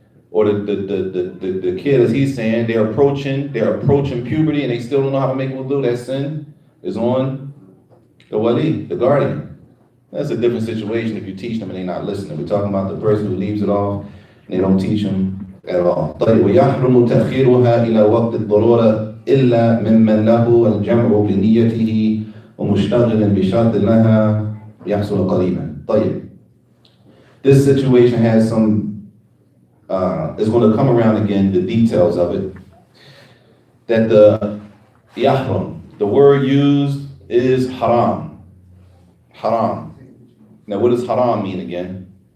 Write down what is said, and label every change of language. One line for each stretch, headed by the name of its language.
English: Or the kid, as he's saying, they're approaching puberty and they still don't know how to make wudu, that sin is on the wali, the guardian. That's a different situation if you teach them and they're not listening. We're talking about the person who leaves it off and they don't teach them at all.
Arabic: طيب ويحرم تأخيرها إلى وقت الضرورة إلا ممن له الجمع بنيته ومشتغل بشرط لها يحصل قريبا. طيب.
English: This situation has some is going to come around again, the details of it. That the yahram, the word used is haram. Haram. Now what does haram mean again?